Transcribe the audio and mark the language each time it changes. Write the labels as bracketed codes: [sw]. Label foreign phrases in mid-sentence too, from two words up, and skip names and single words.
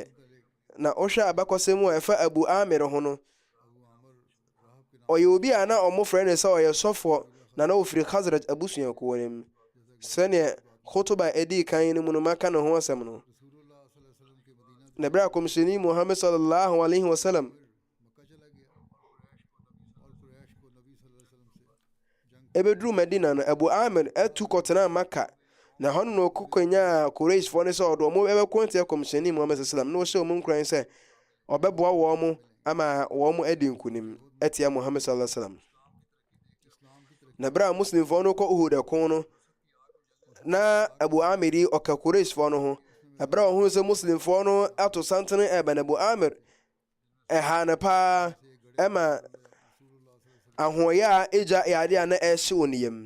[ak] na ɔhwɛ abakɔsɛm mu a ɛfa Abu Amir ho no, ɔyɛ obi a na ɔmo frɛ ne sɛ ɔyɛ sɔfoɔ na ofiri Khazraj abusuakuo no mu. sɛnea khutuba ɛdii kan no mu no maka ne ho asɛm no. na bere a kɔmhyɛni Muhammad [ar] صلى الله عليه وسلم [ak] ɛbɛduru Medina no, Abu Amir atu kɔtena Maka, na hɔ no kɔkɔnya Qurayshfoɔ no sɛ ɔde ɔmo ɛbɛkɔ ntia kɔmhyɛni Muhammad [ar] صلى الله عليه وسلم [ak] na ɔhyɛ ɔmo nkuran sɛ ɔbɛboa wɔn mo ama wɔn mo adi nkunim ɛtia Muhammad sallallahu alaihi wasallam. na bere a muslimfoɔ no kɔ Uhud ɛko no, na Abu Amir yi ɔka Qurayshfoɔ no ho. na bere a ɔhunu sɛ muslimfoɔ no ato santene ɛbɛn Abu Amir ɛha ne paa ɛma ahoɔyɛ a ɛgya yade a na ɛhye wɔ ne yam.